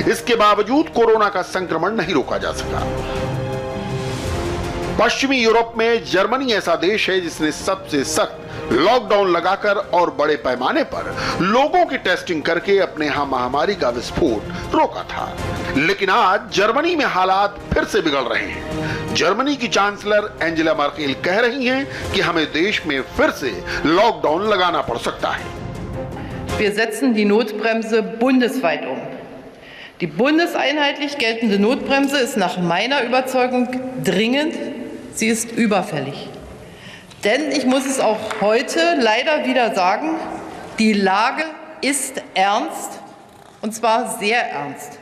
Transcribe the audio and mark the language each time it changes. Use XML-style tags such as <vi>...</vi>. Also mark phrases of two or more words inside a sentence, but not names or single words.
<hi>इसके बावजूद कोरोना का संक्रमण नहीं रोका जा सका। पश्चिमी यूरोप में जर्मनी ऐसा देश है जिसने सबसे सख्त लॉकडाउन लगाकर और बड़े पैमाने पर लोगों की टेस्टिंग करके अपने यहां महामारी का विस्फोट रोका था। लेकिन आज जर्मनी में हालात फिर से बिगड़ रहे हैं। जर्मनी की चांसलर एंजेला मर्केल कह रही हैं कि हमें देश में फिर से लॉकडाउन लगाना पड़ सकता है।</hi> <de>Wir setzen die Notbremse bundesweit um. Die bundeseinheitlich geltende Notbremse ist nach meiner Überzeugung dringend. Sie ist überfällig. Denn ich muss es auch heute leider wieder sagen, die Lage ist ernst, und zwar sehr ernst.</de>